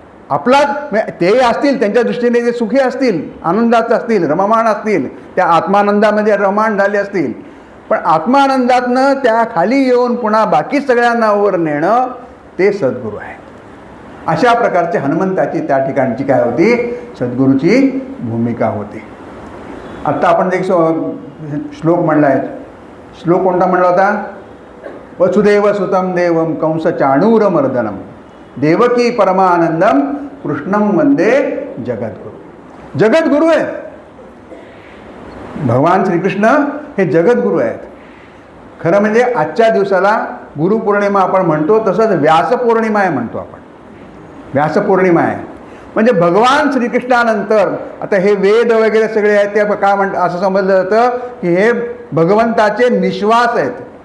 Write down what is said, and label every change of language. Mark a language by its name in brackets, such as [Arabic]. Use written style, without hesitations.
[Marathi] आपला ते असतील त्यांच्या दृष्टीने ते सुखी असतील, आनंदात असतील, रममाण असतील, त्या आत्मानंदामध्ये रममाण झाले असतील, पण आत्मानंदातनं त्या खाली येऊन पुन्हा बाकी सगळ्यांना वर नेणं ते सद्गुरू आहे. अशा प्रकारचे हनुमंताची त्या ठिकाणची काय होती, सद्गुरूची भूमिका होती. आत्ता आपण एक श्लोक म्हणला आहे. श्लोक कोणता म्हणला होता? [Sanskrit] वसुदेव सुतम देवम कंस चाणूरमर्दनम देवकी परमानंदम कृष्णम वंदे जगद्गुरू. [Marathi] जगद्गुरू आहेत भगवान श्रीकृष्ण, हे जगद्गुरू आहेत. खरं म्हणजे आजच्या दिवसाला गुरुपौर्णिमा आपण म्हणतो, तसंच व्यासपौर्णिमा आहे म्हणतो आपण. व्यासपौर्णिमा आहे म्हणजे भगवान श्रीकृष्णानंतर आता हे वेद वगैरे सगळे आहेत ते काय असं समजलं जातं की हे भगवंताचे निश्वास आहेत.